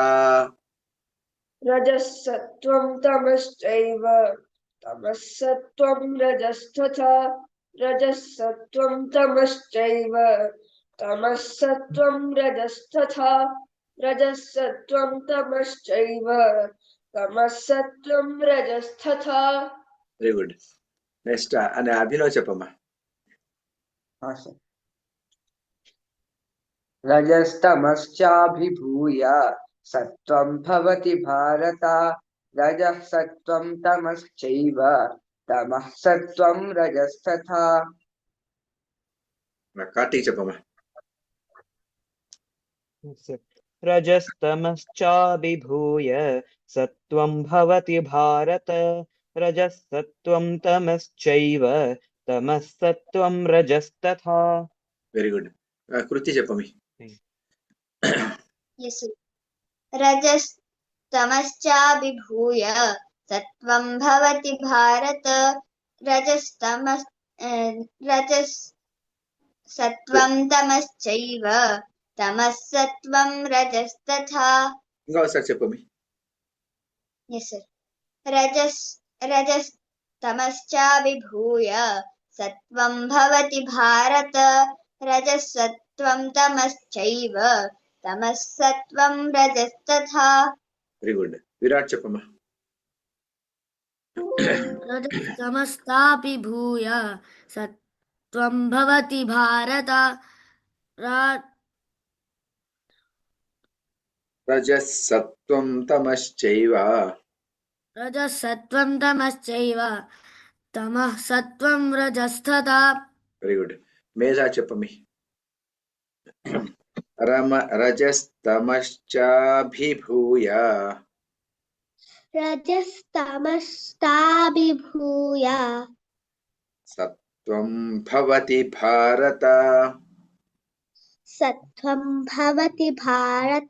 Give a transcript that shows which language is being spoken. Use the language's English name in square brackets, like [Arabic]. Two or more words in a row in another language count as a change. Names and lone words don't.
[Sanskrit] रजः सत्त्वं तमश्चैव तमः सत्त्वं रजस्तथा रजः सत्त्वं तमश्चैव तमः सत्त्वं रजस्तथा रजः सत्त्वं तमश्चैव तमः सत्त्वं रजस्तथा [English] very good next [Telugu] అనే అభినవ్ చెప్పమ్మా [Sanskrit] हाँ सर रजस्तमश्चाभिभूय सत्त्वं भवति भारत रजः सत्त्वं तमश्चैव तमः सत्त्वं रजस्तथा [Telugu] కార్తీక్ చెప్పమ్మా [Sanskrit] रजस्तमश्चाभिभूय सत्त्वं भवति भारत रजः सत्त्वं तमश्चैव तमः सत्त्वं रजस्तथा [English] very good [Telugu] కృతి చెప్పమి [Sanskrit] यस् रजस्तमश्चाभिभूय सत्त्वं भवति भारत रजसत्त्वं तमश्चैव तमः सत्त्वं रजस्तथा [Telugu] ఇంకా ఒకసారి చెప్పమి [Sanskrit] यस् रजस्तमश्चाभिभूय सत्त्वं भवति भारत रजसत्त्वं तमश्चैव तमः सत्त्वं रजस्तथा [English] very good [Telugu] విరాట్ చెప్పమ్మా [Sanskrit] रजस्तमश्चाभिभूय सत्त्वं भवति भारत रजः सत्त्वं तमश्चैव रजसत्त्वं तमश्चैव तमः सत्त्वं रजस्तथा [English] very good [Telugu] మేధా చెప్పమి रजस्तमश्चाभिभूय [Sanskrit] रजस्तमश्चाभिभूय सत्त्वं भवति भारत सत्त्वं भवति भारत